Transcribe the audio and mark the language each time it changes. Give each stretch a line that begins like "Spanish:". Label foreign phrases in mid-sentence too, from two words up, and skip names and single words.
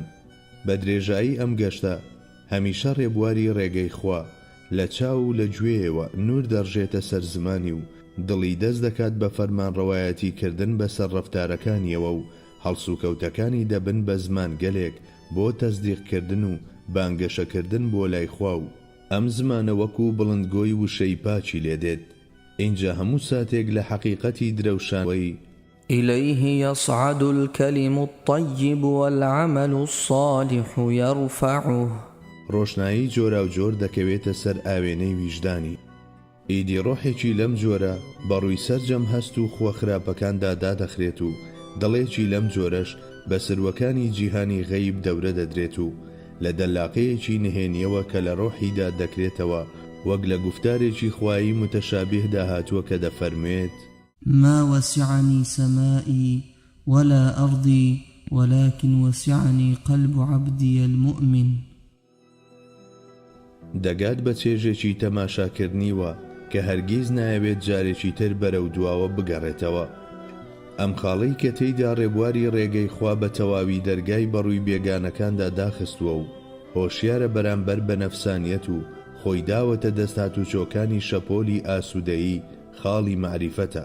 Central Kurdish: بە درێژایی ئەم گەشتە هەمیشە ڕێبواری ڕێگەی خوا لە چاو و لە گوێیەوە نور دەڕژێتە سەر زمانی و دڵی دەست دەکات بە فەرمانڕەوایەتی کردن بەسەر ڕەفتارەکانیەوە و هەڵسوکەوتەکانی دەبن بە زمان گەلێک بۆ تەزدیقکردن و بانگەشەکردن بۆ لای خوا و ئەم زمانە وەکو بڵندگۆی وشەی پاچی لێدێت. اینجا هەموو ساتێک لە حەقیقەتی درەوشانەوەی
Arabic: إليه يصعد الكلم الطيب والعمل الصالح يرفعه
Central Kurdish: ڕۆشنایی جۆرا و جۆر دەکەوێتە سەر ئاوێنەی ویژدانی. ئیدی ڕۆحێکی لەم جۆرە بەڕووی سەرجەم هەست و خۆخراپەکاندا دادەخرێت و دڵێکی لەم جۆرەش بە سروەکانی جیهانی غەیب دەورە دەدرێت و لە دەلاقەیەکی نهێنیەوە کە لە ڕۆحیدا دەکرێتەوە وەک لە گوفتارێکی خوایی متەشابیهدا هاتووە کە دەفەرموێت:
Arabic: ما وسعني سمائي ولا أرضي ولكن وسعني قلب عبدي المؤمن.
Central Kurdish: دەگات بە چێژێکی تەماشاکردنیوە کە هەرگیز نایەوێت جارێکی تر بەرەو دواوە بگەڕێتەوە. ئەم خاڵەی کە تێیدا ڕێبواری ڕێگەی خوا بە تەواوی دەرگای بەڕووی بێگانەکاندا داخستووە و هۆشیارە بەرامبەر بە نەفسانیەت و خۆی داوەتە دەستات و چۆکانی شەپۆلی ئاسوودەیی خاڵی مەعریفەتە.